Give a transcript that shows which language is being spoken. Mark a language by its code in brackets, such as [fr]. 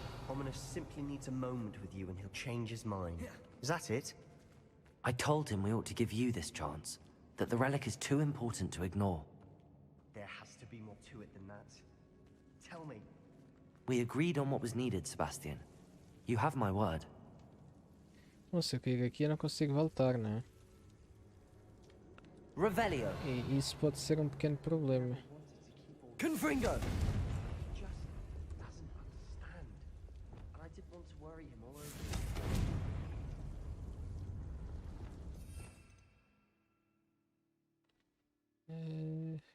[en] Ominous simply needs a moment with you and he'll change his mind. Is that it? I told him we ought to give you this chance, that the relic is too important to ignore. There has to be more to it than that. Tell me. We agreed on what was needed, Sebastian. You have my word. [pt] Bom, se eu cair aqui eu não consigo voltar, não é? Revelio. E isso pode ser um pequeno problema. Confringo. [en] Just doesn't understand. And I didn't want to worry him all over again.